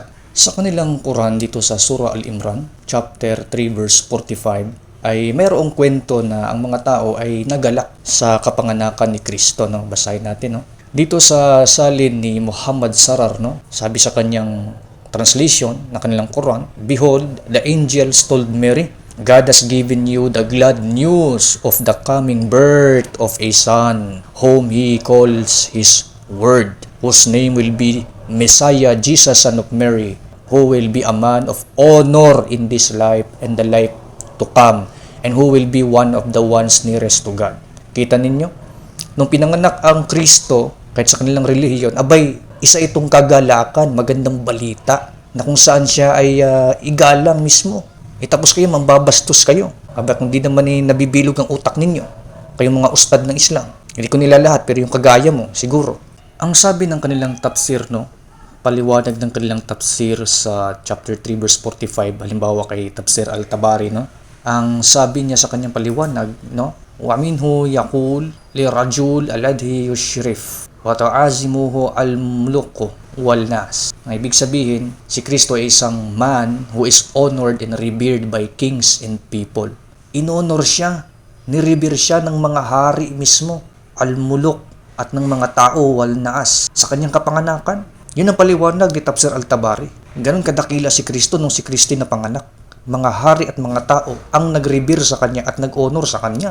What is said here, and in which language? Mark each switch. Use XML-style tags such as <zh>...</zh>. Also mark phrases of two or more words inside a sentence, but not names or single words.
<tl>Sa kanilang Quran dito sa Surah Al-Imran,</tl> <en>chapter 3 verse 45,</en> <tl>ay mayroong kwento na ang mga tao ay nagalak sa kapanganakan ni Kristo. Basahin natin. Dito sa salin ni Muhammad Sarar, sabi sa kanyang translation na kanilang Quran,</tl> <en>"Behold, the angels told Mary, God has given you the glad news of the coming birth of a son, whom he calls his word, whose name will be Messiah, Jesus, son of Mary, who will be a man of honor in this life and the life to come, and who will be one of the ones nearest to God."</en> <tl>Kita ninyo? Nung pinanganak ang Kristo, kahit sa kanilang relihiyon, abay, isa itong kagalakan, magandang balita, na kung saan siya ay igalang mismo. Tapos kayo, mambabastos kayo. Aba, kung di naman nabibilog ang utak ninyo, kayong mga ustad ng Islam. Hindi ko nila lahat, pero yung kagaya mo, siguro. Ang sabi ng kanilang tafsir, paliwanag ng kanilang tafsir sa</tl> <en>chapter 3 verse 45,</en> <tl>halimbawa kay Tafsir Al-Tabari, ang sabi niya sa kanyang paliwanag,</tl> <ar>ومنه يقول لرجل الذي يشرف وتعظمه الملوك والناس.</ar> <tl>Ang ibig sabihin, si Kristo ay isang</tl> <en>man who is honored and revered by kings and people.</en> <tl>Inonor siya, nirevere siya ng mga hari mismo, al-muluk, at ng mga tao</tl> <ar>والناس</ar> <tl>sa kanyang kapanganakan. Yun ang paliwanag ni Tafsir Al-Tabari. Ganon kadakila si Kristo nung si Kristo na panganak. Mga hari at mga tao ang nag-revere sa kanya at nag-honor sa kanya.</tl>